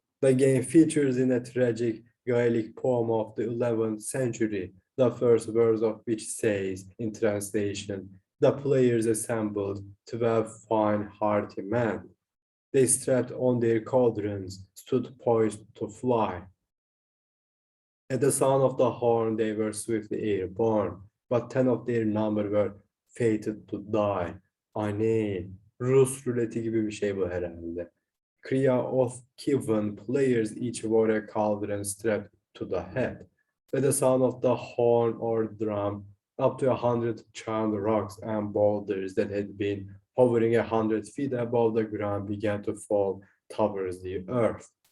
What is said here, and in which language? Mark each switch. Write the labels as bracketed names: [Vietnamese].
[English] The game features in a tragic Gaelic poem of the 11th century, the first verse of which says, in translation, the players assembled 12 fine hearty men. They strapped on their cauldrons, stood poised to fly. At the sound of the horn, they were swiftly airborne, but 10 of their number were fated to die. [Turkish] Aynen. Rus ruleti gibi bir şey bu herhalde. [English] Crea of Kivan players each wore a cauldron strapped to the head. At the sound of the horn or drum, up to 100 charmed rocks and boulders that had been hovering 100 feet above the ground began to fall towards the earth.